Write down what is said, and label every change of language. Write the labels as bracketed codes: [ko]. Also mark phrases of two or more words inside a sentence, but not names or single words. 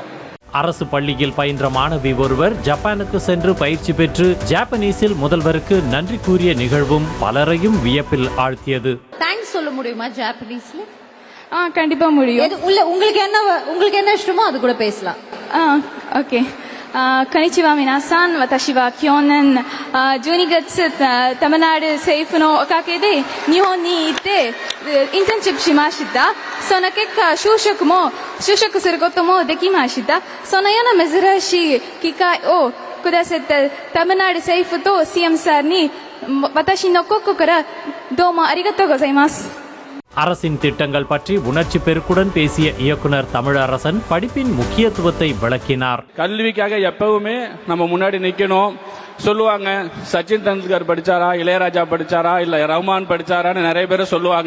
[ta] அரசு பள்ளியில் பயின்ற மாணவி ஒருவர் ஜப்பானுக்கு சென்று பயிற்சி பெற்று ஜாப்பனீஸில் முதல்வருக்கு நன்றி கூறிய நிகழ்வும் பலரையும் வியப்பில் ஆழ்த்தியது. தேங்க்ஸ் சொல்ல முடியுமா ஜாப்பனீஸ்ல? கண்டிப்பா முடியும். உங்களுக்கு என்ன இஷ்டமோ அது கூட பேசலாம். ஓகே. [ja] こんにちは皆さん。私は去年12月タマナル政府のおかげで日本に行ってインターンシップしました。その結果就職することもできました。そのような珍しい機会をくださったタマナル政府と CM さんに私の心からどうもありがとうございます。 [ta] அரசின் திட்டங்கள் பற்றி உணர்ச்சி பெருக்குடன் பேசிய இயக்குனர் தமிழரசன் படிப்பின் முக்கியத்துவத்தை விளக்கினார். கல்விக்காக எப்பவுமே நம்ம முன்னாடி நிக்கணும். சொல்லுவாங்க, சச்சின் தெண்டுல்கர் படிச்சாரா, இளையராஜா படிச்சாரா, இல்ல ரஹ்மான் படிச்சாரான்னு நிறைய பேர் சொல்லுவாங்க.